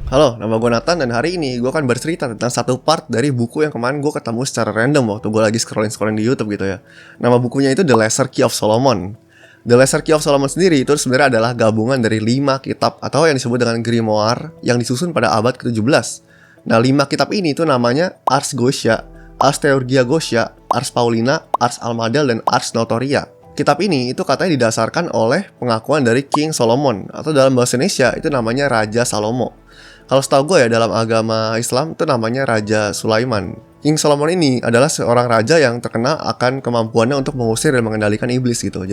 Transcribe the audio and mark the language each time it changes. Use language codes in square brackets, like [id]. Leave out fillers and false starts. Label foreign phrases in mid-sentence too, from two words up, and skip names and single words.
[id] Halo, nama gue Nathan dan hari ini gue akan bercerita tentang satu part dari buku yang kemarin gue ketemu secara random waktu gue lagi scrolling di YouTube gitu ya. Nama bukunya itu The Lesser Key of Solomon. The Lesser Key of Solomon sendiri itu sebenarnya adalah gabungan dari 5 kitab atau yang disebut dengan grimoire yang disusun pada abad ke-17. Nah, 5 kitab ini itu namanya Ars Gotia, Ars Theurgia Gotia, Ars Paulina, Ars Almadel, dan Ars Notoria. Kitab ini itu katanya didasarkan oleh pengakuan dari King Solomon atau dalam bahasa Indonesia itu namanya Raja Salomo. Kalau setahu gue ya, dalam agama Islam itu namanya Raja Sulaiman. King Solomon ini adalah seorang raja yang terkenal akan kemampuannya untuk mengusir dan mengendalikan iblis gitu.